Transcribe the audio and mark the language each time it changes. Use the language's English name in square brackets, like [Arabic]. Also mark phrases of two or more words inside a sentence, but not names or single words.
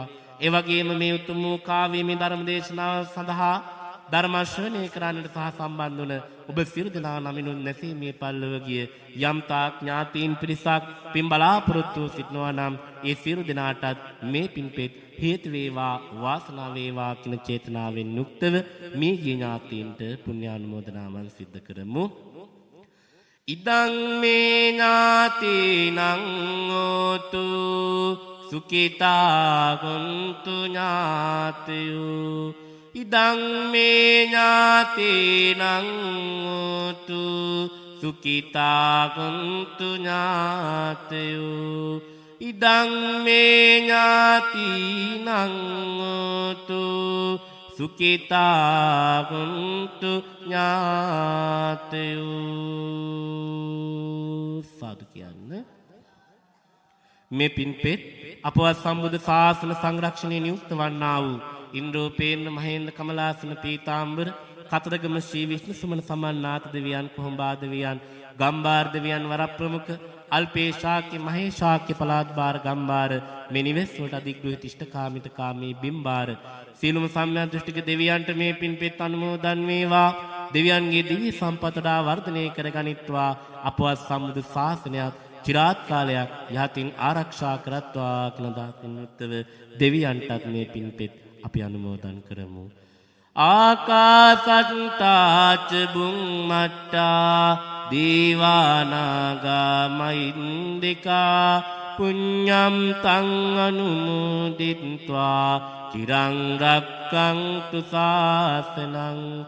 [Sinhala] ඒ වගේම මේ උතුම් කාව්‍යමය ධර්ම දේශනාව සඳහා ධර්ම ශ්‍රවණය කරන්නට සහ සම්බන්ධ වන ඔබ සියලු දෙනා නමිනුත් නැසී මේ පල්ලව ගිය යම් තාක් ඥාතීන් පිරිසක් පින් බලාපොරොත්තු සිටනවා නම් ඒ සියලු දෙනාටත් මේ පින්පෙත් හේතු වේවා වාසනාව වේවා කියන චේතනාවෙන් යුක්තව මේ ගිය ඥාතීන්ට පුණ්‍යානුමෝදනාවන් සිද්ධ කරමු. [Pali] ඉදං මේ ඥාතීනං හෝතු සුඛිතා හොන්තු ඥාතයෝ ඉදං මේ ඥාතීනං හෝතු සුඛිතා හොන්තු ඥාතයෝ ඉදං මේ ඥාතීනං හෝතු සුඛිතා හොන්තු ඥාතයෝ [Sinhala] සාදු කියන්න. මේ පින්පෙත් අපවත් සම්බුද්ධ ශාසන සංරක්ෂණයේ නියුක්ත වන්නා වූ ඉන්ද්‍රෝපේන්න මහේන්ද්‍ර කමලාසන පීතාම්බර කතරගම ශ්‍රී විෂ්ණු සුමන සමන්නාත දෙවියන් කොහොඹා දෙවියන් ගම්බාර දෙවියන් වරප්‍රමුඛ අල්පේ ශාක්‍ය මහේ ශාක්‍ය පලාත් බාර ගම්බාර මේ නිවෙස් වලට අධිග්‍රහිත ඉෂ්ඨකාමිත කාමී බිම්බාර සීලම සම්‍යක් දෘෂ්ටික දෙවියන්ට මේ පින්පෙත් අනුමෝදන් වේවා. දෙවියන්ගේ දිව්‍ය සම්පතඩා වර්ධනය කරගනිත්වා. අපවත් සම්බුදු ශාසනයත් චිරාත් කාලයක් යහතින් ආරක්ෂා කරත්වා කියන දාතින් යුක්තව දෙවියන්ටත් මේ පින්පෙත් අපි අනුමෝදන් කරමු. [Pali] ආකාසට්ටාච බුම්මට්ටා දීවානාගා මහින්దికා පුඤ්ඤම් තං අනුමෝදිත්වා චිරං රක්ඛන්තු ශාසනං.